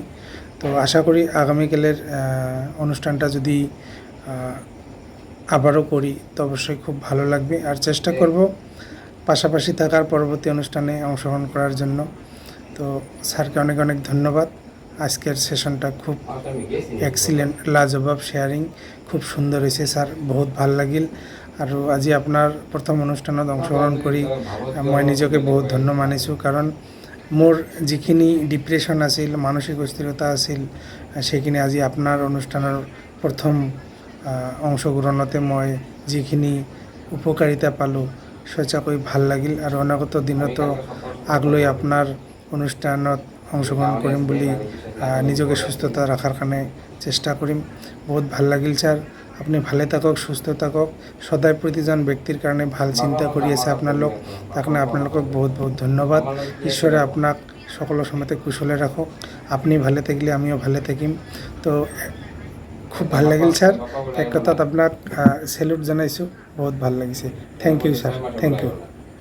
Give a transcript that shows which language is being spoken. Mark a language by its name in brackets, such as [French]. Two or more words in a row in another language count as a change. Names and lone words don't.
[Bangla] তো আশা করি আগামীকালের অনুষ্ঠানটা যদি আবারও করি তো অবশ্যই খুব ভালো লাগবে। আর চেষ্টা করব পাশাপাশি থাকার পরবর্তী অনুষ্ঠানে অংশগ্রহণ করার জন্য। তো স্যারকে অনেক অনেক ধন্যবাদ। আজকের সেশনটা খুব এক্সিলেন্ট, লাজবাব শেয়ারিং, খুব সুন্দর হয়েছে স্যার, [Assamese] বহুত ভাল লাগিল। আৰু আজি আপোনাৰ প্ৰথম অনুষ্ঠানত অংশগ্ৰহণ কৰি মই নিজকে বহুত ধন্য মানিছোঁ। কাৰণ মোৰ যিখিনি ডিপ্ৰেশ্যন আছিল, মানসিক অস্থিৰতা আছিল, সেইখিনি আজি আপোনাৰ অনুষ্ঠানৰ প্ৰথম অংশগ্ৰহণতে মই যিখিনি উপকাৰিতা পালোঁ, সঁচাকৈ ভাল লাগিল। আৰু অনাগত দিনতো আগলৈ আপোনাৰ অনুষ্ঠানত অংশগ্রহণ করিম বুলি নিজকে সুস্থতা রাখার কারণে চেষ্টা করিম। বহুত ভাল লাগিল স্যার, আপনি ভালে থাকক, সুস্থ থাকক। সদায় প্রতিজন ব্যক্তির কারণে ভাল চিন্তা করি আছে আপনালোক, তার কারণে আপনালোকক বহুত বহুত ধন্যবাদ। ঈশ্বরে আপনাক সকল সময়তে কুশলে রাখক। আপনি ভালে থাকলে আমিও ভালে থাকিম। তো খুব ভাল লাগিল স্যার, এক কথাত আপোনাক সেলুট জনাইছোঁ। বহুত ভাল লাগিছে। [English] thank you sir, thank you.